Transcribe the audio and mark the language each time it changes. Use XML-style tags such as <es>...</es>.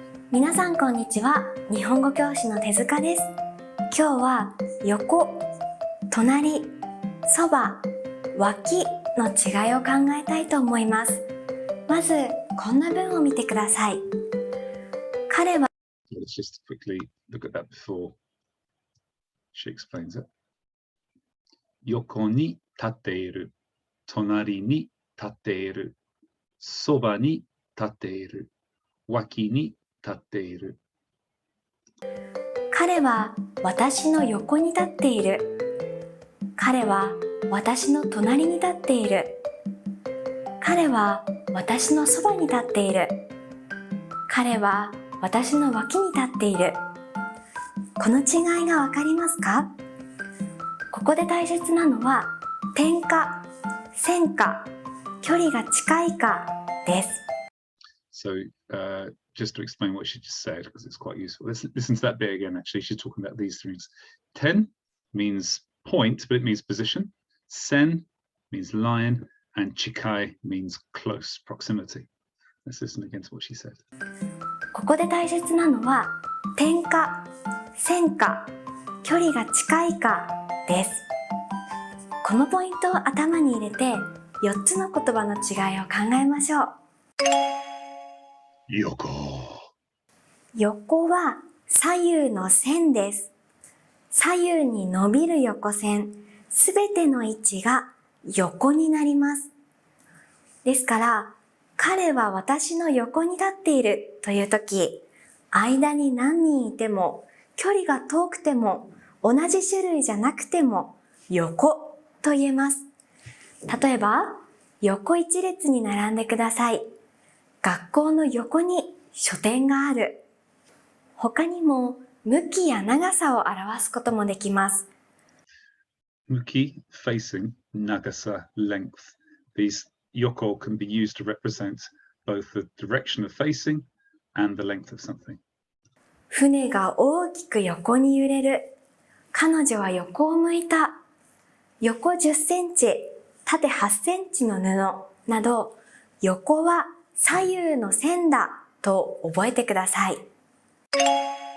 <ja>皆さんこんにちは。日本語教師の手塚です。今日は横隣、そば、脇の違いを考えたいと思います。まず、こんな文を見てください。彼は</ja> <en>Let's just quickly look at that before she explains it.</en> <ja>横に立っている、隣に立っている、そばに立っている、脇に立っている。彼は私の横に立っている。彼は私の隣に立っている。彼は私のそばに立っている。彼は私の脇に立っている。この違いがわかりますか？ここで大切なのは点か線か距離が近いかです。</ja> <en>So just to explain what she just said, because it's quite useful. Let's listen to that bit again. Actually, she's talking about these things. Ten means point, but it means position. Sen means line, and chikai means close, proximity. Let's listen again to what she said.</en> <ja>ここで大切なのは点か線か距離が近いかです。このポイントを頭に入れて4つの言葉の違いを考えましょう。横。横は左右の線です。左右に伸びる横線、すべての位置が横になります。ですから、彼は私の横に立っているというとき、間に何人いても、距離が遠くても、同じ種類じゃなくても、横と言えます。例えば、横一列に並んでください。学校の横に書店がある。他にも、向きや長さを表すこともできます。</ja> <en>Muki, facing, nagasa, length. These yoko can be used to represent both the direction of facing and the length of something.</en> <ja>船が大きく横に揺れる。彼女は横を向いた。横10センチ、縦8センチの布など、横は左右の線だと覚えてください。</ja>